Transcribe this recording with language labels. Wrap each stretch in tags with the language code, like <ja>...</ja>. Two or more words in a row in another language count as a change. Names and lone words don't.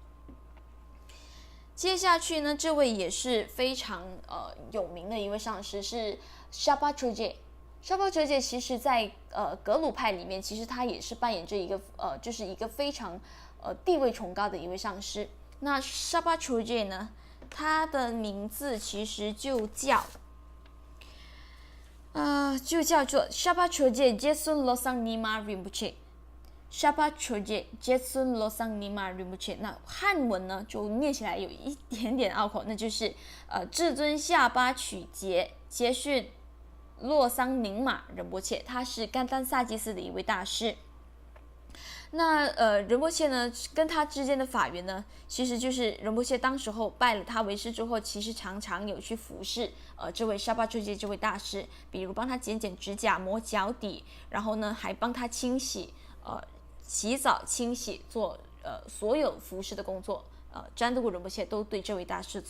<zh>接下去呢，这位也是非常有名的一位上师是 Shapa Choje。Shapa Choje 其实在格鲁派里面，其实他也是扮演着一个就是一个非常地位崇高的一位上师。那 Shapa Choje 呢，他的名字其实就叫做 Shapa Choje Jetsun Losang Nima Rinpoche。Shapa Choje Jetsun Losang Nima Rinpoche，那汉文呢就念起来有一点点拗口，那就是至尊下巴曲节接训洛桑宁玛仁波切，他是甘丹萨基寺的一位大师。那仁波切呢跟他之间的法缘呢，其实就是仁波切当时候拜了他为师之后，其实常常有去服侍这位沙巴卓杰这位大师，比如帮他剪指甲、磨脚底，然后呢还帮他清洗洗澡、清洗，做所有服饰的工作，占都古仁波切都对这位大师做。</zh>